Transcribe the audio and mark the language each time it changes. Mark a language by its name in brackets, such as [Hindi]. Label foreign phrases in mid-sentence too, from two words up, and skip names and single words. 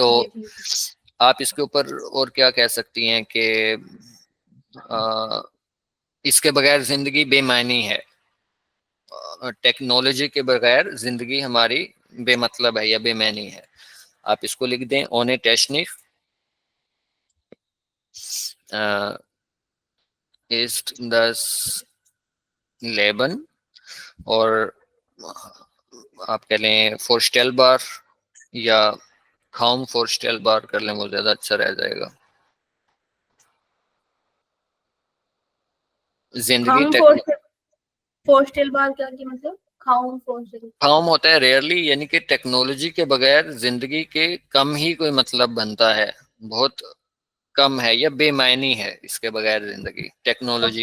[Hindi] जी ठीक है। आप इसके ऊपर और क्या कह सकती हैं कि इसके बगैर जिंदगी बेमानी है। टेक्नोलॉजी के बगैर जिंदगी हमारी बेमतलब है या बेमानी है। आप इसको लिख दें, [German] ohne Technik ist das Leben, [Hindi] और आप कह लें vorstellbar या [German] kaum vorstellbar [Hindi] कर लें, वो ज्यादा अच्छा रह जाएगा। जिंदगी [German] kaum vorstellbar क्या की मतलब? खाम फोस्टल [Hindi] काम होता है रेयरली, यानी कि टेक्नोलॉजी के बगैर जिंदगी के कम ही कोई मतलब बनता है, बहुत कम है या बेमायनी है इसके बगैर जिंदगी, टेक्नोलॉजी